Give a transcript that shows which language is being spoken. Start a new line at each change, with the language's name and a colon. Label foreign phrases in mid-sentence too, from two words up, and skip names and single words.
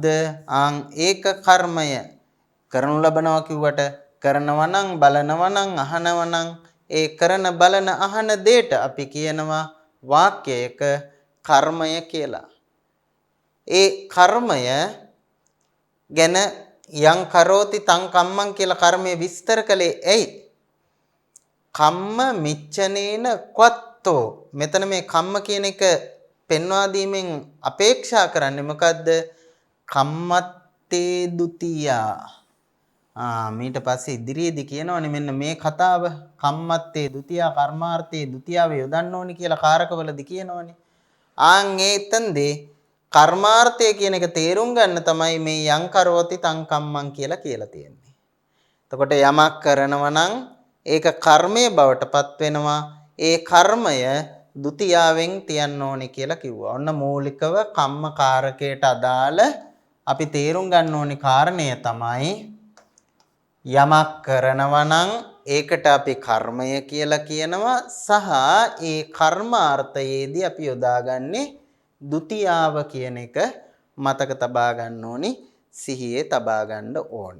Sinhala: ආන් ඒක කර්මය. කරනු ලබනවා කිව්වට කරනවා නම් බලනවා නම් අහනවා නම් ඒ කරන බලන අහන දෙයට අපි කියනවා වාක්‍යයක කර්මය කියලා. ඒ කර්මය ගැන
Pali: යං කරෝති තං කම්මං
Sinhala: කියලා කර්මය විස්තර කළේ ඇයි?
Pali: කම්ම මිච්ඡනේන ක්වත්තෝ.
Sinhala: මෙතන මේ කම්ම කියන එක පෙන්වා දීමෙන් අපේක්ෂා කරන්නේ මොකද්ද?
Pali: කම්මත්තේ ဒ ුතියා.
Sinhala: ඊට පස්සේ ඉදිරියේදී කියනවනේ මෙන්න මේ කතාව
Pali: කම්මත්තේ ဒ ුතියා
Sinhala: කර්මාර්ථයේ ဒ ුතියාව යොදන්න ඕනි කියලා කාරකවලදී කියනවනේ. එතෙන්දී කර්මාර්ථය කියන එක තේරුම් ගන්න තමයි මේ
Pali: යං කරෝති තං කම්මං
Sinhala: කියලා තියෙන්නේ. එතකොට යමක් කරනවා නම් ඒක කර්මයේ බවට පත් වෙනවා. ඒ කර්මය ဒ ුතියාවෙන් තියන්න ඕනි කියලා කිව්වා. ඔන්න මූලිකව කම්ම කාරකයට අදාළ අපි තේරුම් ගන්න ඕනි කාරණය තමයි යමක් කරනවා නම් ඒකට අපි කර්මය කියලා කියනවා සහ ඒ කර්මාර්ථයේදී අපි යොදාගන්නේ ဒ ුතියාව කියන එක මතක තබා ගන්න ඕනි, සිහියේ තබා ගන්න ඕනි.